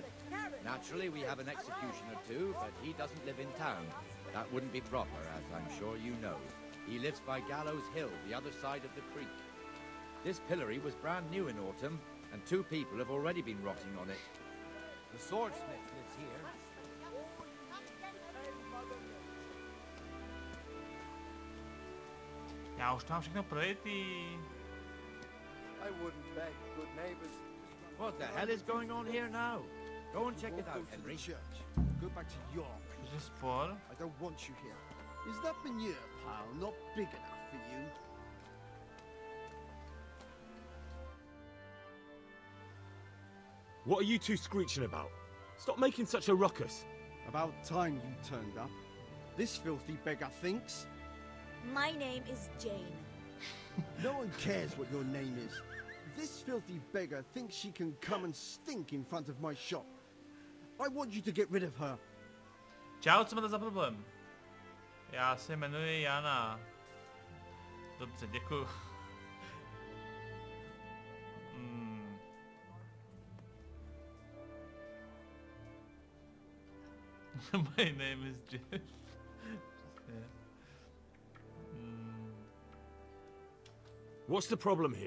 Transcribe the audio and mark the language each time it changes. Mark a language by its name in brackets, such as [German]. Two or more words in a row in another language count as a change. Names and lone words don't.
[English] Naturally, we have an executioner too, but he doesn't live in town. That wouldn't be proper, as I'm sure you know. He lives by Gallows Hill, the other side of the creek. This pillory was brand new in autumn, and 2 people have already been rotting on it. The swordsmith lives here. [Czech] Já už tam všechno projetý. [English] I wouldn't beg good neighbors. What the hell is going on here now? Go and check it out, Henry. Church. Go back to York. Is sport? I don't want you here. Is that manure pile not big enough for you? What are you two screeching about? Stop making such a ruckus. About time you turned up. This filthy beggar thinks. My name is Jane. No one cares what your name is. This filthy beggar thinks she can come and stink in front of my shop. I want you to get rid of her. [Czech] Čau, co máte za problém? Já se jmenuji Jana. Dobře, děkuju. [English] My name is Jeff. What's the problem here?